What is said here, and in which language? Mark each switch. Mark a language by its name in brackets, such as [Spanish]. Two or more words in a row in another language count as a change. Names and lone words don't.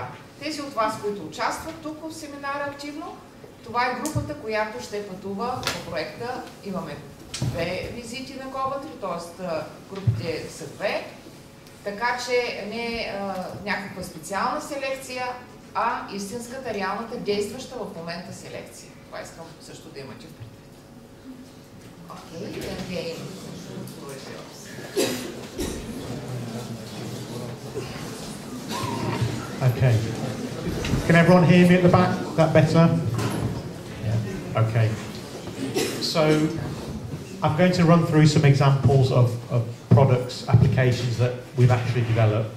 [Bulgarian] Тези от вас, които участват тук в семинара активно, това е групата, която ще пътува по проекта. Имаме 2 визити на Ковънтри, т.е. групите са 2. Така че не някаква специална селекция, а истинската, реалната, действаща в момента селекция. Това искам също да имате предвид. [English] Okay, again. Okay. Can everyone hear me at the back? Is that better? Yeah. Okay. So I'm going to run through some examples of products, applications that we've actually developed.